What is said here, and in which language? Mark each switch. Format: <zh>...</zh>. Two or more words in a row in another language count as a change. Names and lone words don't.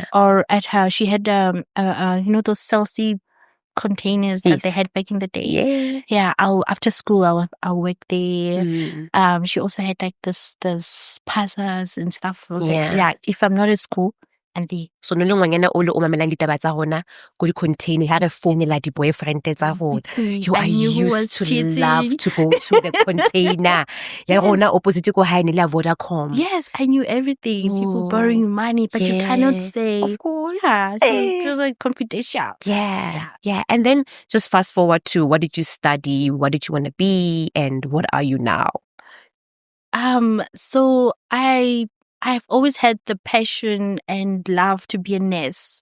<en>Or at her, she had those Celsi containers that they had back in the day. Yeah. After school I'll work there. She also had like this pasas and stuff. Yeah. If I'm not at school, I'm there.</en> <st>So no ngwanyana o le o mamelang ditaba tsa rona go di-container ha re founela di-boyfriend tsa rona.</st> <en>I knew who was to cheating. love to go to the container.</en> <st>Ya rona opposite ko hae ne le Vodacom.</st> <en>Yes, I knew everything. People borrowing money, but you cannot say. Of course. Yeah, so it was like confidential. Yeah. And then just fast forward to, what did you study? What did you want to be? And what are you now? So I've always had the passion and love to be a nurse.</en>